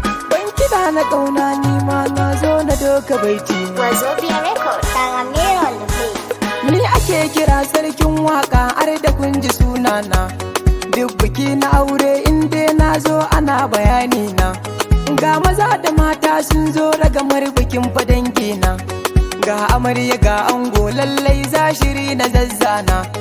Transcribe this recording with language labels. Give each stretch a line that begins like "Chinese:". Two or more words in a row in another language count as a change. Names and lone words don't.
Hausa: Ban kiɗa na ƙauna ni ma na zo na doka baiti.
English: Wazobia Record, Taramiro on the beat.
Hausa: Ni ake kira sarkin waƙa har da kun ji sunana. Duk biki na aure in dai na zo ana bayani na. Ga maza da mata sun zo ragamar bikin fa dangi na. Ga amarya ga ango lallai za shiri na zazzana.